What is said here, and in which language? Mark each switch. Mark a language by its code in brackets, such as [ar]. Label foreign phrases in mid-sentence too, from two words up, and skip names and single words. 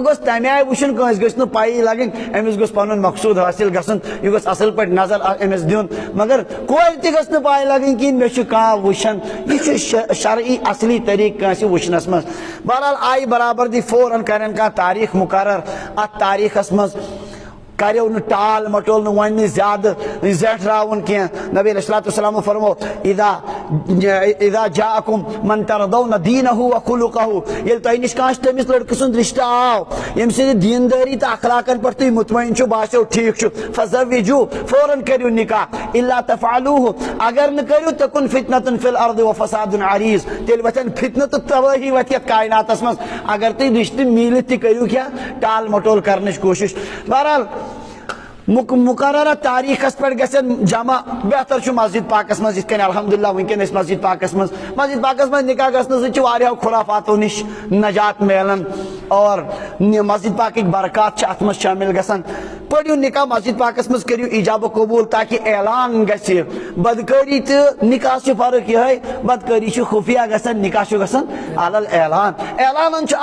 [ks] گوٚژھ تمہِ آیہِ وٕچھُن کٲنٛسہِ گٔژھ نہٕ پایی لگٕنۍ أمِس گوٚژھ پنُن مقصوٗد حٲصِل گژھُن یہِ گوٚژھ اصل پٲٹھۍ نظر أمِس دیُن مگر کورِ تہِ گٔژھ نہٕ پاے لگٕنۍ کِہینۍ مےٚ چھُ کانٛہہ وٕچھان یہِ چھُ شرعی اصلی طریٖقہٕ کٲنٛسہِ وٕچھنس منٛز بہرحال آیہِ برابردی فوراً کرن کانٛہہ تاریٖخ مُقرر اتھ تاریٖخس منٛز کریو نہٕ ٹال مٹول نہٕ وۄنۍ نہٕ زیادٕ زیٹھراوُن کینٛہہ نبی [ar] علیہ الصلوٰتُ والسلامو [ks] فرمو [ar] اذا جاءکم من ترضون دینہ وخلقہ [ks] ییٚلہِ تۄہہِ نِش کانٛہہ تٔمِس لڑکہٕ سُنٛد رشتہٕ آو ییٚمہِ سٕنٛدِ دیندٲری تہٕ اخلاقن پٮ۪ٹھ تُہۍ مطمعین چھُو باسیو ٹھیٖک چھُ فزوجوٗ فوراً کٔرِو نکاح [ar] الا تفعلوہ [ks] اگر نہٕ کٔرِو [ar] تکن فتنة فی الارض وفساد عریض [ks] تیٚلہِ وتھن فتنہٕ تہٕ تبٲہی وتھِ یتھ کائناتس منٛز اگر تُہۍ رشتہٕ میٖلِتھ تہِ کٔرِو کیٛاہ ٹال مٹول کرنٕچ کوٗشش بہرحال مقررہ تاریخس پہ گژھن جمع بہتر چھُ مسجد پاکس منٛز یِتھ کٔنۍ الحمدللہ وٕنکٮ۪ن أسۍ مسجد پاکس منٛز نکاح گژھنہٕ سۭتۍ چھُ واریاہو خُرافاتو نِش نجات میلان اور مسجد پاکٕکۍ برکات چھِ اتھ منٛز شٲمِل گژھان پٔرِو نکاح مسجد پاکس منٛز کٔرِو ایجاب و قبوٗل تاکہِ اعلان گژھِ بدکٲری تہٕ نکاح چھِ فرق یِہے بدکٲری چھِ خُفیہ گژھان نکاح چھُ گژھان علل اعلان اعلانن چھُ